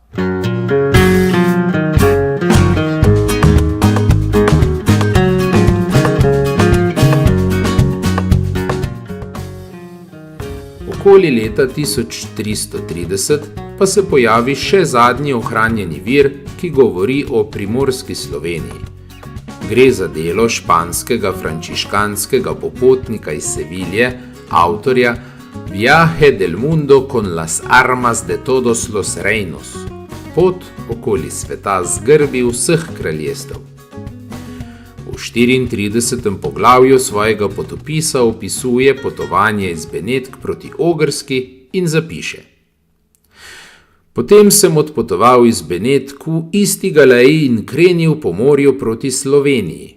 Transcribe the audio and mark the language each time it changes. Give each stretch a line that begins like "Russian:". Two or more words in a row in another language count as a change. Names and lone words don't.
Slovenian: Okoli leta 1330 pa se pojavi še zadnji ohranjeni vir, ki govori o primorski Sloveniji. Gre za delo španskega frančiškanskega popotnika iz Sevilje, avtorja Viaje del mundo con las armas de todos los reinos, pot okoli sveta z grbi vseh kraljestev. V 34. poglavju svojega potopisa opisuje potovanje iz Benetk proti Ogrski in zapiše: Potem sem odpotoval iz Benetk v isti galeji in krenil po morju proti Sloveniji.